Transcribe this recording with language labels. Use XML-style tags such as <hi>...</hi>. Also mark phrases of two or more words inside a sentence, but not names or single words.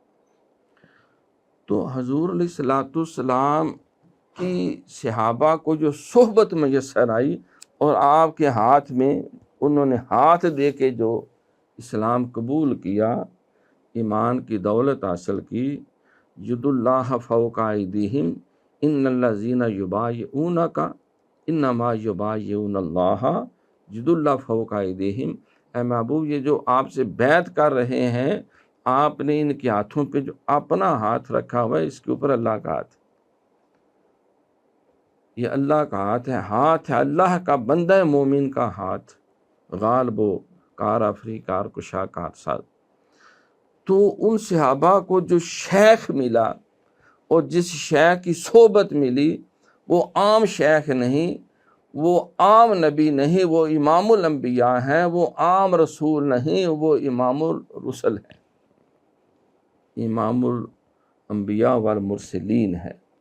<ur>تو حضور علیہ الصلوۃ والسلام کی صحابہ کو جو صحبت میسر آئی اور آپ کے ہاتھ میں انہوں نے ہاتھ دے کے جو اسلام قبول کیا، ایمان کی دولت حاصل کی،</ur> <ar>ید اللہ فوق ایدیہم ان الذین یبایعونک انما یبایعون اللہ ید اللہ فوق ایدیہم۔</ar> <ur>اے محبوب، یہ جو آپ سے بیعت کر رہے ہیں، آپ نے ان کے ہاتھوں پہ جو اپنا ہاتھ رکھا ہوا ہے، اس کے اوپر اللہ کا ہاتھ، یہ اللہ کا ہاتھ ہے، ہاتھ ہے اللہ کا، بندہ مومن کا ہاتھ،</ur> <fa>غالب و کار آفری کار کشا کار ساز۔</fa> <ur>تو ان صحابہ کو جو شیخ ملا اور جس شیخ کی صحبت ملی، وہ عام شیخ نہیں، وہ عام نبی نہیں، وہ امام الانبیاء ہیں، وہ عام رسول نہیں، وہ امام الرسل ہیں، امام الانبیاء والمرسلین ہے۔</ur>